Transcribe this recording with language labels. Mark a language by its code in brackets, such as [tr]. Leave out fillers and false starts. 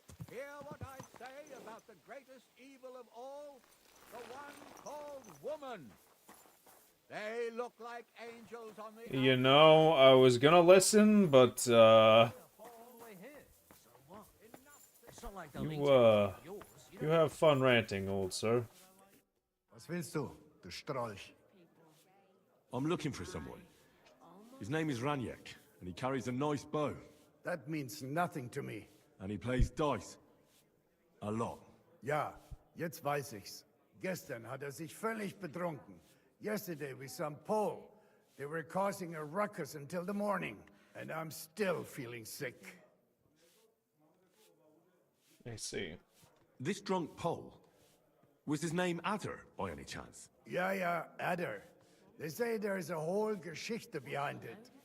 [en] Hear what I say about the greatest evil of all, the one called woman. They look like angels on the You know, I was gonna listen, but, you have fun ranting, old sir. [de] Was willst du, du Strolch? [en] I'm looking for someone. His name is Raniek, and he carries a nice bow. That means nothing to me. And he plays dice. A lot. [de] Ja, jetzt weiß ich's. Gestern hat sich völlig betrunken. [en] Yesterday we saw Paul. They were causing a ruckus until the morning, and I'm still feeling sick. I see. This drunk Pole, was his name Adder, by any chance? [de] Ja, Adder. [en] They say there's a whole [de] Geschichte [en] behind it.